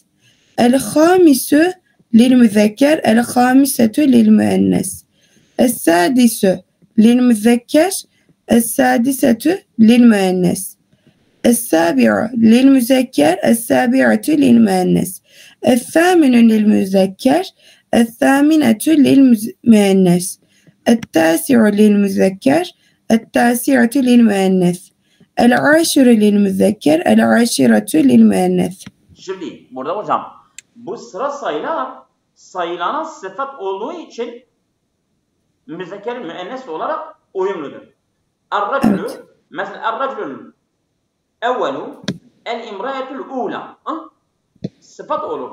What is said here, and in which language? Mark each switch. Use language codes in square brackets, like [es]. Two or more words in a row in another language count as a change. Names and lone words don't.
[ar] El-hamisu للمذكر الخامسة للمؤنث السادس للمذكر السادسة للمؤنث السابع للمذكر السابعة للمؤنث الثامن للمذكر الثامنة للمؤنث التاسع للمذكر التاسعة للمؤنث العاشر للمذكر العاشرة للمؤنث. [tr] Şimdi burada hocam bu sıra sayılar sayılana sıfat olduğu için müzekker müennes olarak uyumludur. [ar] Er-raculu mesela الرجل الأول المرأة الأولى [tr] sıfat olur.